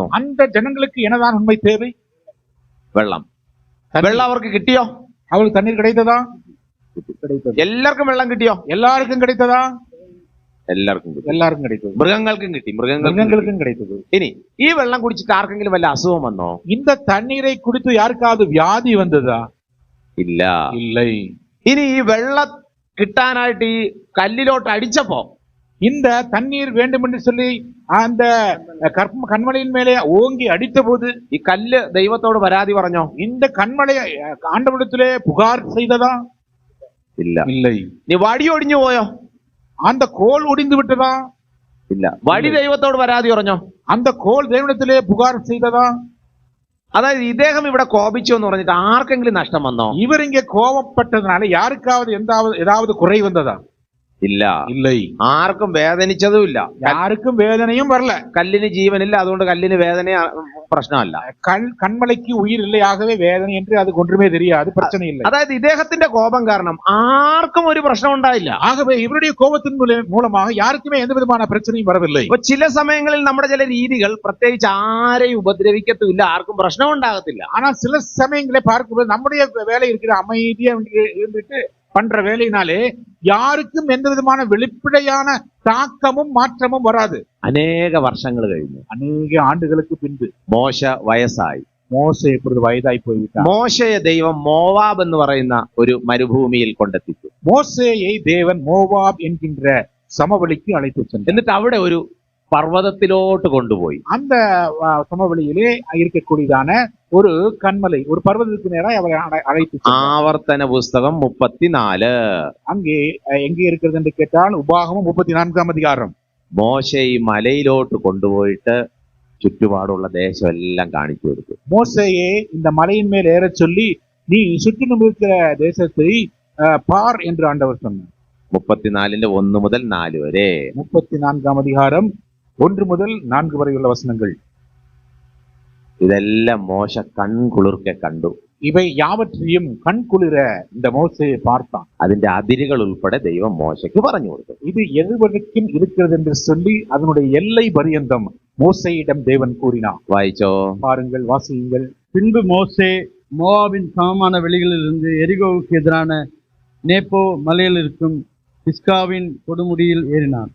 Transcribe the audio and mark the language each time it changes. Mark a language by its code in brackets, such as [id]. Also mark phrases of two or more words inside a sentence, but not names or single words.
[ta] அந்த ஜனங்களுக்கு என்னதான் உண்மை தேவை? [ml] വെള്ളം. വെള്ളം അവർക്ക് കിട്ടിയോ? [ta] அவளுக்கு தண்ணீர் கிடைத்ததா? கிடைத்தது. [ml] എല്ലാവർക്കും വെള്ളം കിട്ടിയോ? [ta] எல்லாருக்கும் கிடைத்ததா? [ml] എല്ലാവർക്കും കിട്ടി. [ta] எல்லாருக்கும் கிடைத்தது. [ml] മൃഗങ്ങൾക്കും കിട്ടി. [ta] மிருகங்களுக்கும் கிடைத்தது. [ml] ഇനി ഈ വെള്ളം കുടിച്ചിട്ട് ആർക്കെങ്കിലും വല്ല അസുഖം വന്നോ? [ta] இந்த தண்ணீரை குடித்து யாருக்காவது வியாதி வந்ததா? [ml] ഇല്ല. [ta] இல்லை. [ml] ഇനി ഈ വെള്ളം കിട്ടാനായിട്ട് ഈ കല്ലിലോട്ട് അടിച്ചപ്പോ [ta] இந்த தண்ணீர் வேண்டும் என்று சொல்லி அந்த கண்மலையின் மேலே ஓங்கி அடித்த போது [ml] ഈ കല്ല് ദൈവത്തോട് പരാതി പറഞ്ഞോ? [ta] இந்த കന്മலை ஆண்டவரிடத்திலே புகார் செய்ததா? [ml] ഇല്ല. [ta] இல்லை. [ml] നീ വടി ഒടിഞ്ഞു പോയോ? [ta] அந்த கோல் ஒடிந்து விட்டதா? [ml] ഇല്ല. വടി ദൈവത്തോട് പരാതി പറഞ്ഞോ? [ta] அந்த கோல் தேவனிடத்திலே புகார் செய்ததா? [ml] അതായത് ഇദ്ദേഹം ഇവിടെ കോപിച്ചു എന്ന് പറഞ്ഞിട്ട് ആർക്കെങ്കിലും നഷ്ടം വന്നോ? [ta] இவர் இங்கே கோபப்பட்டதுனால யாருக்காவது ஏதாவது குறை வந்ததா? [ml] ഇല്ല. [ta] இல்லை. [ml] ആർക്കും വേദനിച്ചതും ഇല്ല. [ta] யாருக்கும் வேதனையும் வரல. [ml] കല്ലിന് ജീവനില്ല, അതുകൊണ്ട് കല്ലിന് വേദന പ്രശ്നമല്ല. [ta] கண்மலைக்கு உயிர் இல்லை, ஆகவே வேதனை என்று அதுக்கு ஒன்றுமே தெரியாது, பிரச்சனை இல்லை. [ml] അതായത് ഇദ്ദേഹത്തിന്റെ കോപം കാരണം ആർക്കും ഒരു പ്രശ്നം ഉണ്ടായില്ല. [ta] ஆகவே இவருடைய கோபத்தின் மூலமாக யாருக்குமே எந்த விதமான பிரச்சனையும் வரவில்லை. [ml] അപ്പൊ ചില സമയങ്ങളിൽ നമ്മുടെ ചില രീതികൾ പ്രത്യേകിച്ച് ആരെയും ഉപദ്രവിക്കത്തുമില്ല, ആർക്കും പ്രശ്നം ഉണ്ടാകത്തില്ല. [ta] ஆனா சில சமயங்களை பார்க்கும்போது நம்முடைய வேலை இருக்கிற அமைதியா இருந்துட்டு பண்ற வேலையினாலே யாருக்கும் எந்த விதமான வெளிப்படையான தாக்கமும் மாற்றமும் வராது. [ml] അനേക വർഷങ്ങൾ കഴിഞ്ഞു. [ta] அநேக ஆண்டுகளுக்கு பின்பு [ml] മോശ വയസ്സായി. [ta] மோசே இப்பொழுது வயதாய் போய்விட்டார். [ml] മോശയെ ദൈവം മോവാബ് എന്ന് പറയുന്ന ഒരു മരുഭൂമിയിൽ കൊണ്ടെത്തിച്ചു. [ta] மோசேயை தேவன் மோவாப் என்கின்ற சமவெளிக்கு அழைத்து சென்றார். [ml] എന്നിട്ട് അവിടെ ഒരു പർവ്വതത്തിലോട്ട് കൊണ്ടുപോയി. [ta] அந்த சமவெளியிலே இருக்கக்கூடியதான ஒரு கண்மலை, ஒரு பர்வதத்துக்கு நேராக அவரை அழைத்து சென்றார். [ml] ആവർത്തന പുസ്തകം 34. [ta] அங்கே எங்கே இருக்கிறது என்று கேட்டால் உபாகமம் 34ஆம் அதிகாரம். [ml] മോശ ഈ മലയിലോട്ട് കൊണ്ടുപോയിട്ട് ചുറ്റുപാടുള്ള ദേശം എല്ലാം കാണിച്ചു കൊടുത്തു. [ta] மோசேயே இந்த மலையின் மேல் ஏறச் சொல்லி நீ சுற்றிலும் இருக்கிற தேசத்தை பார் என்று ஆண்டவர் சொன்னார். [ml] 34-ന്റെ 1 മുതൽ 4 വരെ. [ta] 34ஆம் அதிகாரம் 1 முதல் 4 வரையுள்ள வசனங்கள். [ml] ഇതെല്ലാം മോശ കൺകുളിർക്കെ കണ്ടു. [ta] இவை யாவற்றையும் கண்குளிர இந்த மோசே பார்த்தான். [ml] അതിന്റെ അതിരുകൾ ഉൾപ്പെടെ ദൈവം മോശയ്ക്ക് പറഞ്ഞു കൊടുത്തു. [ta] இது எதுவரைக்கும் இருக்கிறது என்று சொல்லி அதனுடைய எல்லை பரியந்தம் மோசேயிடம் தேவன் கூறினார். [ml] വായിച്ചോ? [ta] பாருங்கள், வாசியுங்கள். பின்பு மோசே மோவாபின் சமமான வெளிகளிலிருந்து எரிகோவுக்கு எதிரான நேப்போ மலையில் இருக்கும் பிஸ்காவின் கொடுமுடியில் ஏறினான்.